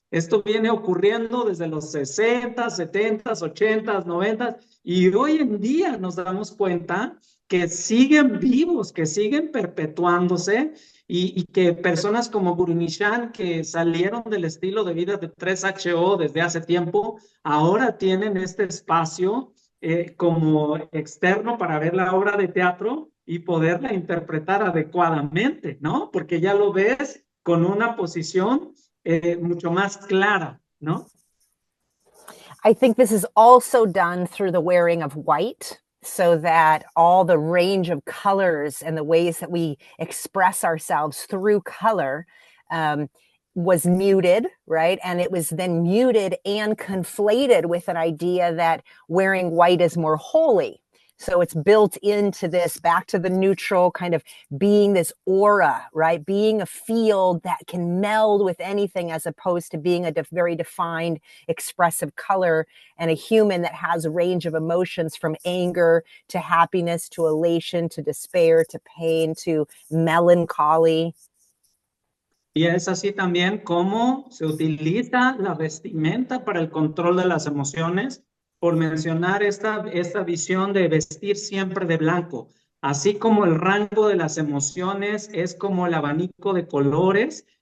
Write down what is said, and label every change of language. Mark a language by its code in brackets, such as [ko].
[es] Esto viene ocurriendo desde los 60, 70, 80, 90 y hoy en día nos damos cuenta que siguen vivos, que siguen perpetuándose y que personas como Guru Nishan, que salieron del estilo de vida de 3HO desde hace tiempo, ahora tienen este espacio como externo para ver la obra de teatro y poderla interpretar adecuadamente, ¿no? Porque ya lo ves con una posición mucho más clara, ¿no? [en] I think this is also done through the wearing of white, so that all the range of colors and the ways that we express ourselves through color was muted, right? And it was then muted and conflated with an idea that wearing white is more holy. So it's built into this, back to the neutral, kind of being this aura, right? Being a field that can meld with anything, as opposed to being a very defined, expressive color, and a human that has a range of emotions from anger to happiness to elation to despair to pain to melancholy. [es] Y es así también como se utiliza la vestimenta para el control de las emociones, por mencionar esta visión de vestir siempre de blanco, así como el rango de las emociones es como el abanico de colores.